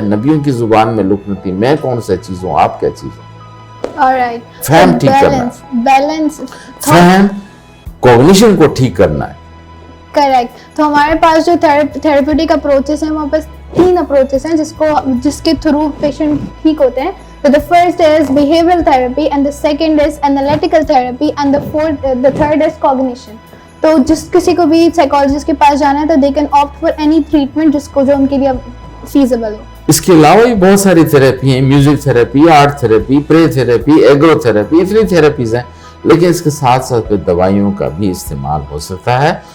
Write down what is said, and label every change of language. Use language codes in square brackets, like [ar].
[ur] نبیوں کی زبان میں لکنتی، میں کون سا چیز ہوں، آپ کیا چیز ہوں. [en] Alright. [ur] فہم ٹھیک کرنا ہے، بیلنس فہم کوگنیشن کو ٹھیک کرنا ہے. [en] Correct. [ur] تو ہمارے پاس جو تھراپیوٹک اپروچز ہیں، ہمارے پاس 3 اپروچز ہیں جس کے تھرو پیشنٹ ٹھیک ہوتے ہیں. [en] So the first is behavioral therapy, and the second is analytical therapy, and the third is cognition. [ur] تو جس کسی کو بھی سائیکالوجسٹ کے پاس جانا ہے تو [en] they can opt for any treatment [ur] جو ان کے لیے feasible ہو. اس کے علاوہ بھی بہت ساری تھراپی ہیں، میوزک تھراپی، آرٹ تھراپی، پرے تھراپی، ایگرو تھراپی، اتنی تھراپیز ہیں. لیکن اس کے ساتھ ساتھ دوائیوں کا بھی استعمال ہو سکتا ہے.